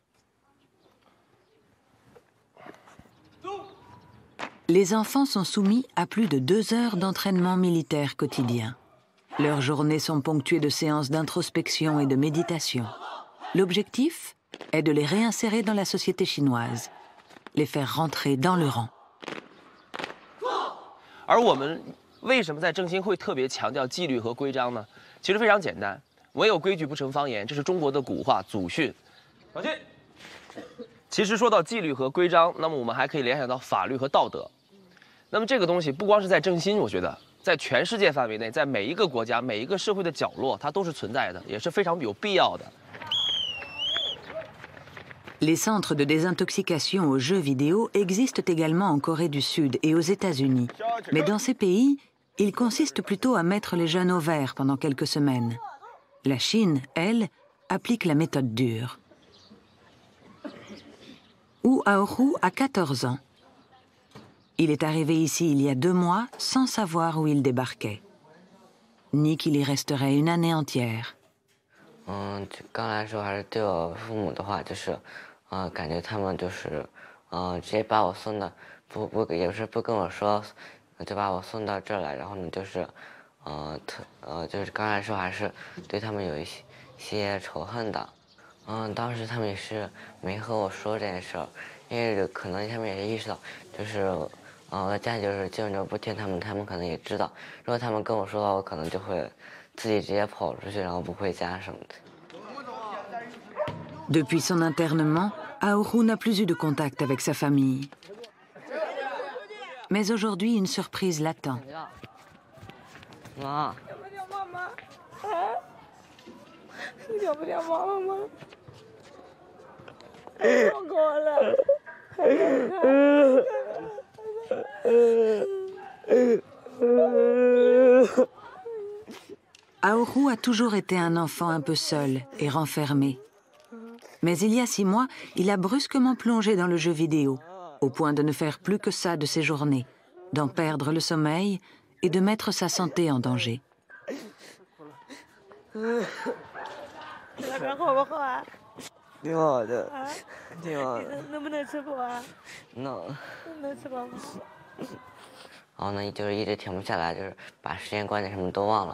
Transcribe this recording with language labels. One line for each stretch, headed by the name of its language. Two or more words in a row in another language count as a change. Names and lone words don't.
French: Les enfants sont soumis à plus de 2 heures d'entraînement militaire quotidien. Leurs journées sont ponctuées de séances d'introspection et de méditation. L'objectif est de les réinsérer dans la société chinoise, les faire rentrer dans le rang.
Chinese: 而我们为什么在正心会特别强调纪律和规章呢？其实非常简单，唯有规矩不成方圆，这是中国的古话祖训。小心。其实说到纪律和规章，那么我们还可以联想到法律和道德。那么这个东西不光是在正心，我觉得在全世界范围内，在每一个国家、每一个社会的角落，它都是存在的，也是非常有必要的。
French: Les centres de désintoxication aux jeux vidéo existent également en Corée du Sud et aux États-Unis. Mais dans ces pays, ils consistent plutôt à mettre les jeunes au vert pendant quelques semaines. La Chine, elle, applique la méthode dure. Wu Aohu a 14 ans. Il est arrivé ici il y a 2 mois sans savoir où il débarquait, ni qu'il y resterait une année entière.
Chinese: 刚来的时候还是对我父母的话，就是感觉他们就是直接把我送到也不是不跟我说，就把我送到这儿来，然后呢就是就是刚来的时候还是对他们有一些仇恨的。当时他们也是没和我说这件事儿，因为可能他们也是意识到，就是我的家里就是基本就不听他们，他们可能也知道，如果他们跟我说的话，我可能就会自己直接跑出去，然后不回家什么的。
French: Depuis son internement, Aohu n'a plus eu de contact avec sa famille. Mais aujourd'hui, une surprise l'attend.
Chinese: 妈。要不要妈妈？啊？你要不要妈妈吗？放过了。
French: Aoru a toujours été un enfant un peu seul et renfermé. Mais il y a 6 mois, il a brusquement plongé dans le jeu vidéo, au point de ne faire plus que ça de ses journées, d'en perdre le sommeil et de mettre sa santé en danger.
Chinese: 挺好的，挺好的。能不能吃苦啊？能。能吃饱吗？然后呢，就是一直停不下来，就是把时间观点什么都忘了。